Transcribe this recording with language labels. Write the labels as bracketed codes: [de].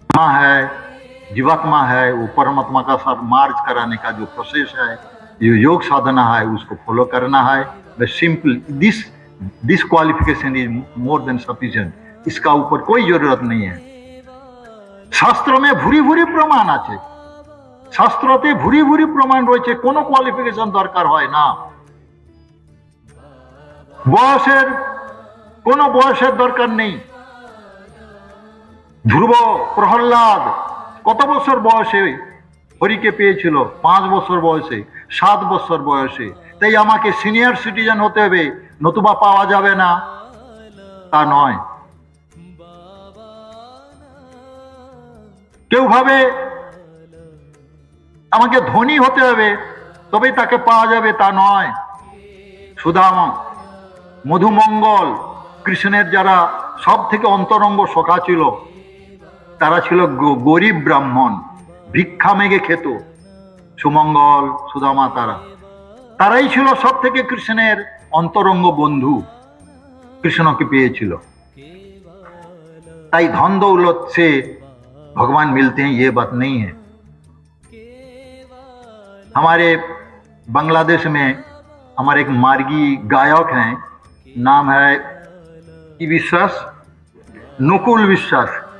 [hi] है, जीवात्मा है, वो परमात्मा का साथ मार्च कराने का जो प्रोसेस है, जो योग साधना है, उसको फॉलो करना है। [en] बस simple this qualification is more than sufficient. [hi] इसका ऊपर कोई जरूरत नहीं है। शास्त्र में भूरी भूरी प्रमाण [bn] আছে, শাস্ত্রতে ভুরি ভুরি প্রমাণ রয়েছে, কোনো কোয়ালিফিকেশন দরকার হয় না। বয়সের কোনো বয়সের দরকার নেই। ধ্রুব প্রহ্লাদ কত বছর বয়সে হরিকে পেয়েছিল? 5 বছর বয়সে, 7 বছর বয়সে। তাই আমাকে সিনিয়র সিটিজেন হতে হবে, নতুবা পাওয়া যাবে না, তা নয়। কেউ ভাবে আমাকে ধনী হতে হবে তবেই তাকে পাওয়া যাবে, তা নয়। সুদামা, মধুমঙ্গল, কৃষ্ণের যারা সব থেকে অন্তরঙ্গ সখা ছিল, তারা ছিল গরিব ব্রাহ্মণ, ভিক্ষা মেঘে খেত। সুমঙ্গল, সুদামা, তারাই ছিল সব থেকে কৃষ্ণের অন্তরঙ্গ বন্ধু, কৃষ্ণকে পেয়েছিল। তাই [hi] धन दौलत से भगवान मिलते हैं ये बात नहीं है। हमारे बांग्लादेश में हमारे एक मार्गी गायक हैं, नाम है की विश्वास, नकुल विश्वास।